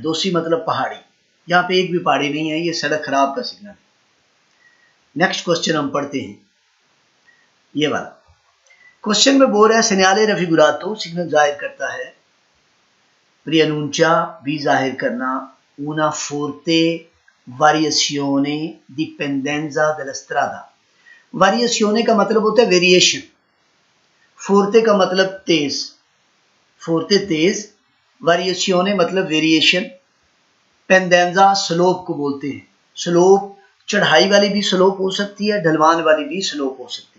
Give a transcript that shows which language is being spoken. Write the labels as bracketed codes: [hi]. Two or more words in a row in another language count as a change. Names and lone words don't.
[hi] दोसी मतलब पहाड़ी, यहाँ पे एक भी पहाड़ी नहीं है, ये सड़क खराब का सिग्नल है। [en] next question [hi] हम पढ़ते हैं, ये वाला। क्वेश्चन में बोल रहा है [it] segnale raffigurato, [hi] सिग्नल जाहिर करता है। प्रियनूंचा भी जाहिर करना। [it] una forte variazione dipendenza della strada, [hi] variazione का मतलब होता है वेरिएशन, फोर्ते का मतलब तेज, फोर्ते तेज, variazione मतलब वेरिएशन, पेंडेंजा स्लोप को बोलते हैं। स्लोप चढ़ाई वाली भी स्लोप हो सकती है, ढलवान वाली भी स्लोप हो सकती है।